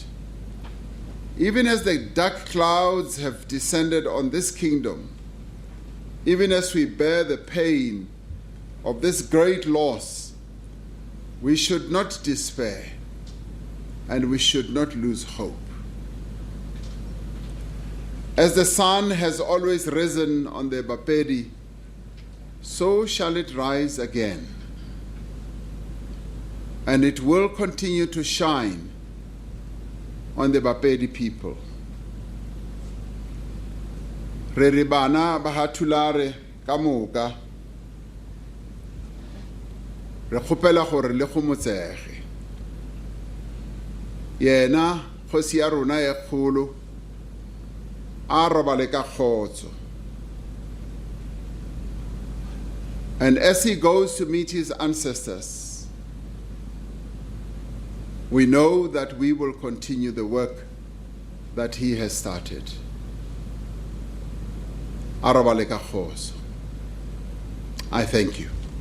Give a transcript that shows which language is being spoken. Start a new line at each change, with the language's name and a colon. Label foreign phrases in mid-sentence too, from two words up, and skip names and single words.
English: Even as the dark clouds have descended on this kingdom, even as we bear the pain of this great loss, we should not despair and we should not lose hope. As the sun has always risen on the BaPedi, so shall it rise again. And it will continue to shine on the BaPedi people.
Northern Sotho: Re re bana ba ha Thulare ka moka, re kgopela gore le go motsege. Yena kgosi ya rona e kgolo a robale ka kgotso.
English: And as he goes to meet his ancestors, we know that we will continue the work that he has started.
Northern Sotho: A robale ka kgotso.
English: I thank you.